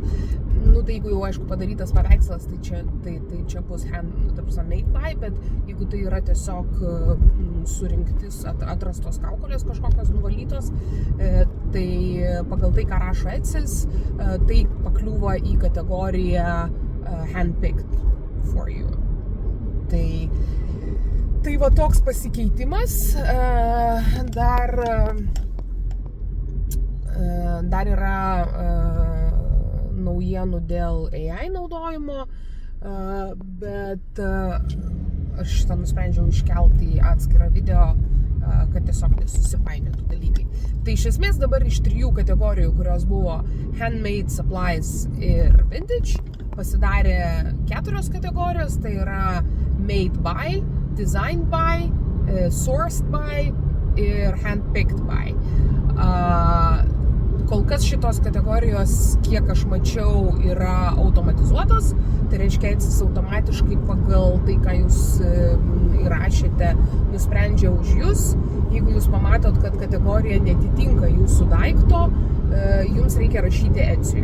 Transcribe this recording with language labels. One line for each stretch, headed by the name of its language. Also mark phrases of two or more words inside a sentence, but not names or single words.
Lithuanian: Tai jeigu jau aišku padarytas paveikslas, tai čia bus
English: made by,
Lithuanian: bet jeigu tai yra tiesiog surinktis, atrastos kaukolės kažkokios nuvalytos, tai pagal tai, ką rašo Etsy's, tai pakliūva į kategoriją
English: handpicked for you.
Lithuanian: Tai va toks pasikeitimas. Dar yra naujienų dėl AI naudojimo, bet aš šitą nusprendžiau iškelti į atskirą video, kad tiesiog nesusipainiotų dalykai. Tai iš esmės dabar iš 3 kategorijų, kurios buvo handmade, supplies ir vintage, pasidarė 4 kategorijos, tai yra
English: made by, designed by, sourced by
Lithuanian: ir
English: handpicked by.
Lithuanian: Kol kas šitos kategorijos, kiek aš mačiau, yra automatizuotos, tai reiškia Etsys automatiškai pagal tai, ką jūs įrašėte, nusprendžia už jūs. Jeigu jūs pamatot, kad kategorija netitinka jūsų daikto, jums reikia rašyti Etsy'ui.